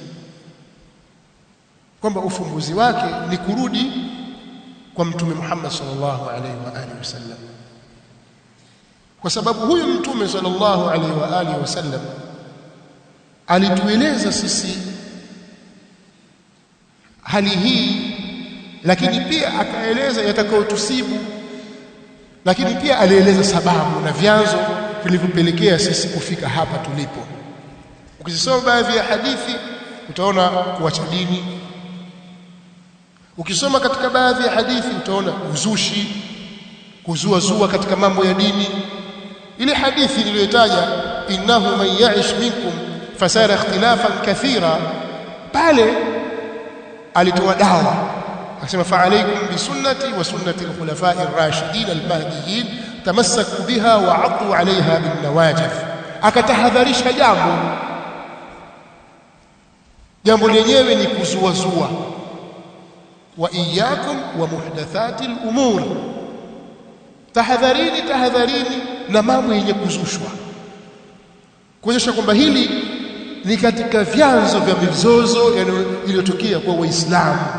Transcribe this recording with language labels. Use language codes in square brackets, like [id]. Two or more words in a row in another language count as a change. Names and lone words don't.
[sw] kwamba ufumbuzi wake ni kurudi kwa mtume Muhammad [ar] صلى الله عليه وآله وسلم, [sw] kwa sababu huyu mtume [ar] صلى الله عليه وآله وسلم [sw] alitueleza sisi hali hii, lakini pia akaeleza yatakayotusibu, lakini pia alieleza sababu na vyanzo vilivyopelekea sisi kufika hapa tulipo. Ukisoma baadhi ya hadithi utaona kuacha dini. Ukisoma katika baadhi ya hadithi utaona uzushi, kuzua katika mambo ya dini. Ile hadithi niliyotaja, [ar] إنه من يعش منكم فسيرى اختلافا كثيرا, [sw] pale alitoa dawa akasema [ar] فعليكم بسنتي وسنة الخلفاء الراشدين المهديين تمسكوا بها وعضوا عليها بالنواجذ. [sw] Akatahadharisha jambo lenyewe ni kuzua. [ar] وإياكم ومحدثات الأمور, [sw] tahadharini na mambo yenye kuzushwa, kuonyesha kwamba hili ni katika vyanzo vya mizozo iliyotokea kwa Waislamu.